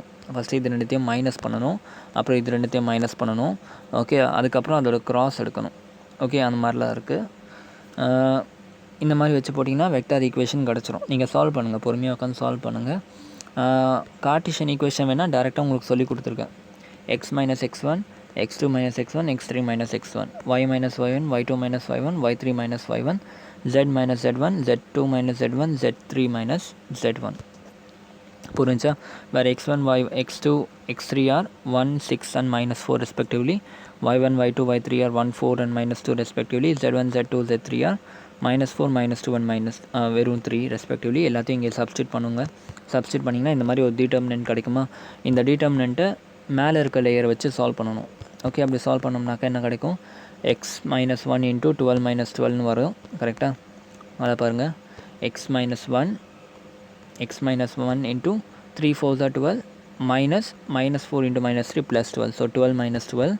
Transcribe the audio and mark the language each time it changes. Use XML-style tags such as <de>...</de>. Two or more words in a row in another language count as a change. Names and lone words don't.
<ta>ஃபஸ்ட்டு இது ரெண்டுத்தையும் மைனஸ் பண்ணணும், அப்புறம் இது ரெண்டுத்தையும் மைனஸ் பண்ணணும். ஓகே, அதுக்கப்புறம் அதோட க்ராஸ் எடுக்கணும். ஓகே, அந்த மாதிரிலாம் இருக்குது. இந்த மாதிரி வச்சு போட்டிங்கன்னா</ta> <en>vector equation</en> <ta>கிடச்சிரும். நீங்கள் சால்வ் பண்ணுங்கள், பொறுமையாக உட்காந்து சால்வ் பண்ணுங்கள்.</ta> <en>Cartesian equation</en> <ta>வேணால் டேரெக்டாக உங்களுக்கு சொல்லி கொடுத்துருக்கேன்.</ta> <en>x - x1 x2 - x1 x3 - x1 y - y1 y2 - y1 y3 - y1 z - z1 z2 - z1 z3 - z1.</en> <ta>புரிஞ்சா?</ta> <en>where x1 x2 x3 are 1 6 and -4 respectively, y1 y2 y3 are 1 4 and -2 respectively, z1 z2 z3 are -4 -2 and வெறும் 3 respectively.</en> <ta>எல்லாத்தையும் இங்கே சப்ஸ்டியூட் பண்ணுங்க. சப்ஸ்டியூட் பண்ணிங்கன்னா இந்த மாதிரி ஒரு டிட்டர்மினன்ட் கிடைக்குமா? இந்த டிட்டர்மினன்ட்டை மேலே இருக்க லேயரை வச்சு சால்வ் பண்ணணும். ஓகே, அப்படி சால்வ் பண்ணோம்னாக்கா என்ன கிடைக்கும்? x - 1 × 12 - 12ன்னு வரும். கரெக்டாக? அதை பாருங்கள், x - 1 × 3 4</ta> <en>are 12 minus -4 × -3 + 12,</en> <ta>ஸோ 12 - 12.</ta>